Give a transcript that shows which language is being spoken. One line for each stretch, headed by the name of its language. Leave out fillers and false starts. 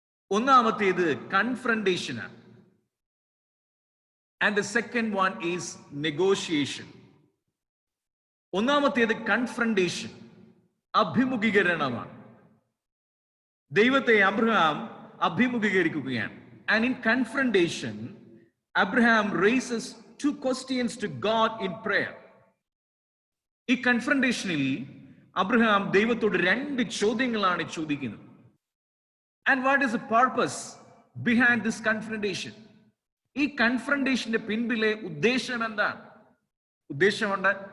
Malayalam: ഒന്നാമത്തേത് കൺഫ്രണ്ടേഷനാണ്.
English: And the second one is negotiation.
Malayalam: ഒന്നാമത്തേത് confrontation, അഭിമുഖീകരണമാണ്. ദൈവത്തെ Abraham അഭിമുഖീകരിക്കുകയാണ്.
English: And in confrontation Abraham raises 2 questions to God in prayer.
Malayalam: ഈ കൺഫ്രണ്ടേഷനിൽ Abraham ദൈവത്തോട് 2 ചോദ്യങ്ങളാണ് ചോദിക്കുന്നത്.
English: And what is the purpose behind this confrontation?
Malayalam: ഈ കൺഫ്രണ്ടേഷന്റെ പിൻപിലെ ഉദ്ദേശം എന്താണ്? ഉദ്ദേശമുണ്ട്.